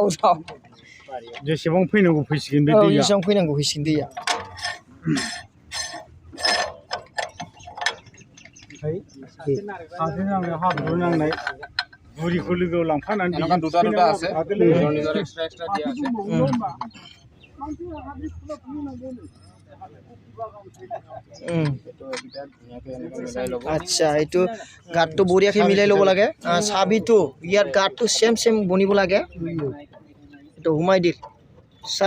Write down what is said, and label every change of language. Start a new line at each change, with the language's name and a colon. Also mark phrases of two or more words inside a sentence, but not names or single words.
Bodo: जेसेबां फैनांगौ फैसिगोन बे दैया जेसेबां फैनांगौ फैसिगोन दैया हाब्रु नांनाय बुरिखौ लोगोआव लांफानानै
Assamese: दुटा আছে নিজৰ এক্সট্ৰা দিয়া আছে আচ্ছা এইটো গাঁতটো বঢ়িয়াকৈ মিলাই ল'ব লাগে চাবিটো ইয়াৰ গাঁতটো চেম বনিব লাগে এইটো সোমাই দিল চা